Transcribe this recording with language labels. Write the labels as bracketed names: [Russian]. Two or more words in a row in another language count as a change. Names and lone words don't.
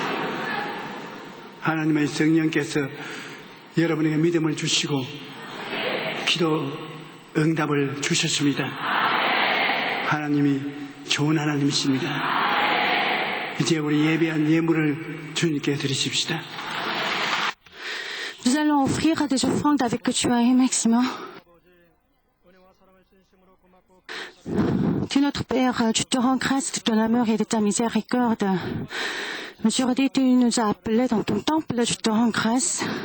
[Korean] 하나님의 성령께서 여러분에게 믿음을 주시고 기도 응답을 주셨습니다. 하나님이 좋은 하나님이십니다. 이제 우리 예배한 예물을 주님께 드리십시다. [French] Nous allons offrir des offrandes avec joie et maximum. Tu es notre Père, tu te rends grâce de ton amour et de ta miséricorde. Aujourd'hui, tu nous as appelés dans ton temple, je te rends grâce.